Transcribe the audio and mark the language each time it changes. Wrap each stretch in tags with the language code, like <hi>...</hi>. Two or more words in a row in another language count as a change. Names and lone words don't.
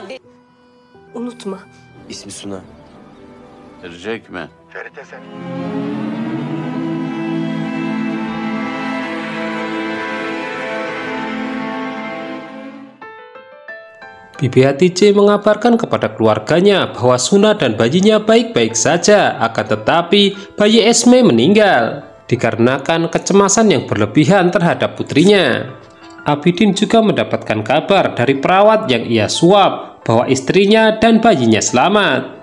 <tr>Unutma. İsmi Suna. Verecek mi? Ferit Esen.</tr> <id>Bibi Hatice mengabarkan kepada keluarganya bahwa Suna dan bayinya baik-baik saja, akan tetapi bayi Esme meninggal dikarenakan kecemasan yang berlebihan terhadap putrinya. Abidin juga mendapatkan kabar dari perawat yang ia suap bahwa istrinya dan bayinya selamat.</id>